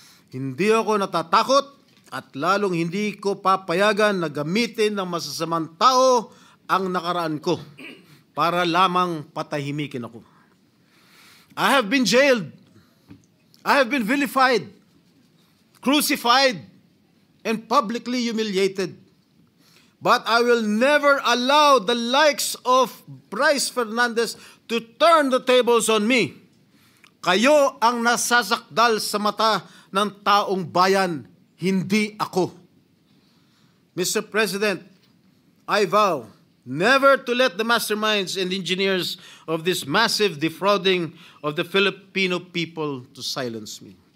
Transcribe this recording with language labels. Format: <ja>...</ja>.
<tl>Hindi ako natatakot at lalong hindi ko papayagan na gamitin ng masasamang tao ang nakaraan ko para lamang patahimikin ako.</tl> <en>I have been jailed. I have been vilified, crucified, and publicly humiliated. But I will never allow the likes of Bryce Fernandez to turn the tables on me.</en> <tl>Kayo ang nasasakdal sa mata ng taong bayan, hindi ako.</tl> <en>Mr. President, I vow never to let the masterminds and engineers of this massive defrauding of the Filipino people to silence me.</en>